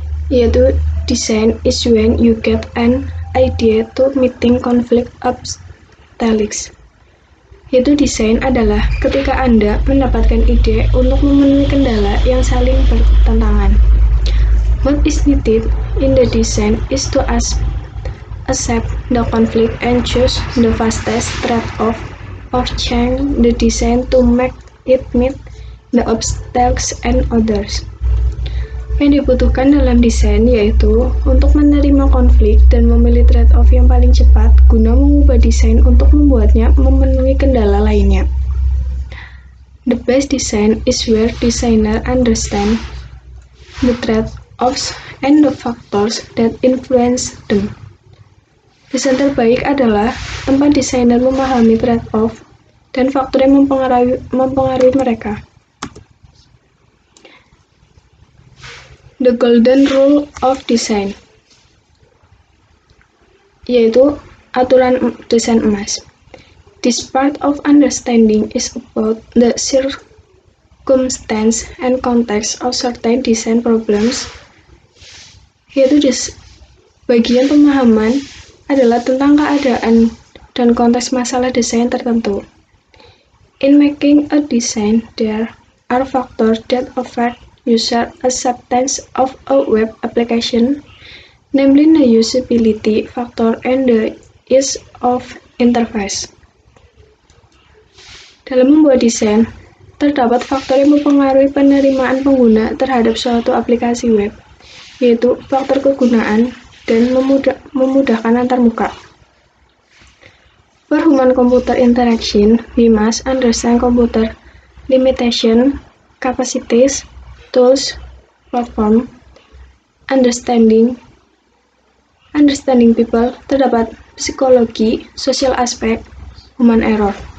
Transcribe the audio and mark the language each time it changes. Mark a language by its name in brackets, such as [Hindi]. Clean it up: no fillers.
[English] Yaitu design is when you get an idea to meeting conflict obstacles. [Indonesian] Yaitu desain adalah ketika Anda mendapatkan ide untuk memenuhi kendala yang saling bertentangan. [English] What is needed in the design is to accept the conflict and choose the fastest trade-off of change the design to make it meet the obstacles and others. [Indonesian] Yang dibutuhkan dalam desain yaitu untuk menerima konflik dan memilih trade-off yang paling cepat guna mengubah desain untuk membuatnya memenuhi kendala lainnya. [English] The best design is where designer understand the trade-offs and the factors that influence them. [Indonesian] Desain terbaik adalah tempat desainer memahami trade-off dan faktor yang mempengaruhi mereka. [English] The golden rule of design, [Indonesian] yaitu aturan desain emas. [English] This part of understanding is about the circumstance and context of certain design problems. [Indonesian] Yaitu bagian pemahaman adalah tentang keadaan dan konteks masalah desain tertentu. [English] In making a design, there are factors that affect user acceptance of a web application, namely the usability factor and the ease of interface. [Indonesian] Dalam membuat desain, terdapat faktor yang mempengaruhi penerimaan pengguna terhadap suatu aplikasi web, yaitu faktor kegunaan dan memudahkan antarmuka. [English] For human computer interaction, we must understand computer limitation, capacities, tools, platform, understanding people, [Indonesian] terdapat psikologi, [English] social aspect, human error.